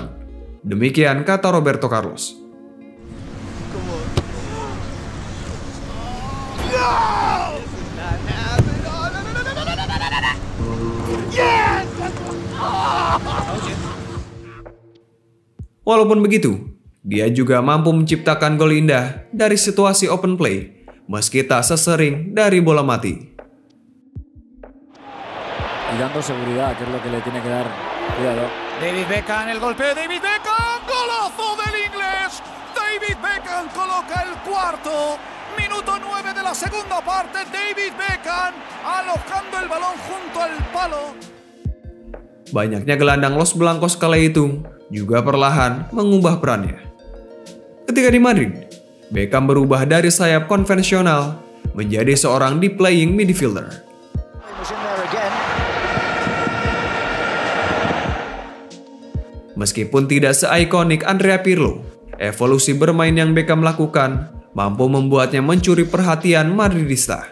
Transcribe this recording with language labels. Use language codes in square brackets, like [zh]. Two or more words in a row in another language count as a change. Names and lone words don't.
[id] Demikian kata Roberto Carlos. Walaupun begitu, dia juga mampu menciptakan gol indah dari situasi [en] open play, [id] meski tak sesering dari bola mati. [es] Y dando seguridad, que es lo que le tiene que dar. Cuidado. David Beckham, el golpeo de David Beckham, golazo del inglés. David Beckham coloca el cuarto. Minuto 9 de la segunda parte, David Beckham alojando el balón junto al palo. [id] Banyaknya gelandang Los Blancos kala itu juga perlahan mengubah perannya. Ketika di Madrid, Beckham berubah dari sayap konvensional menjadi seorang [en] deep playing midfielder. [id] Meskipun tidak se-ikonik Andrea Pirlo, evolusi bermain yang Beckham lakukan mampu membuatnya mencuri perhatian Madridista.